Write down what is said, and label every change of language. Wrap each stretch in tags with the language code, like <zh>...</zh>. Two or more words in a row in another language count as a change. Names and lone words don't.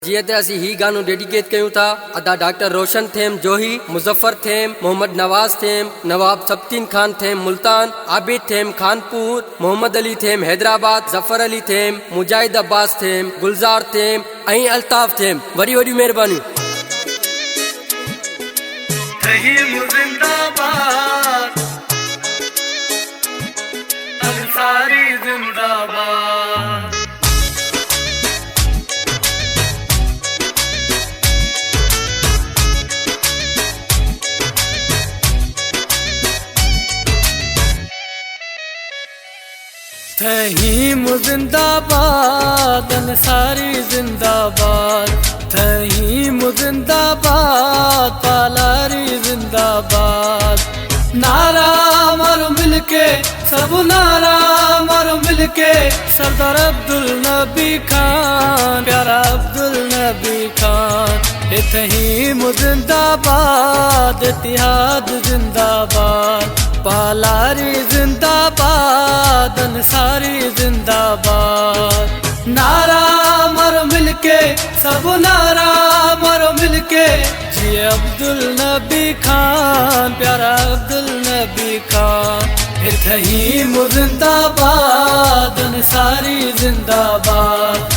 <sd>जी ते असी ही गानो डेडिकेट कयूं था अदा डॉक्टर रोशन थेम जोही, मुजफ्फर थेम, मोहम्मद नवाज थेम, नवाब सब्तीन खान थेम मुल्तान, आबिद थेम खानपुर, मोहम्मद अली थेम हैदराबाद, जफर अली थेम, मुजाहिद अब्बास थेम, गुलजार थेम, अहीं अल्ताफ थेम। वरी वरी मेहरबानी। जिंदाबाद, अंसारी जिंदाबाद। तहीम जिंदाबाद, अंसारी जिंदाबाद। तहीम जिंदाबाद, पालारी जिंदाबाद।</sd> <ur>नारा मारो मिलके, सब नारा मारो मिलके।</ur> <sd>सरदार अब्दुल नबी खान, प्यारा अब्दुल नबी खान। तहीम जिंदाबाद, इतिहाद जिंदाबाद। पालारी जिंदाबाद, अंसारी जिंदाबाद।</sd> <ur>नारा मारो मिलके, सब नारा मारो मिलके।</ur> <sd>जी अब्दुल नबी खान, प्यारा अब्दुल नबी खान। तहीम जिंदाबाद, अंसारी जिंदाबाद।</sd>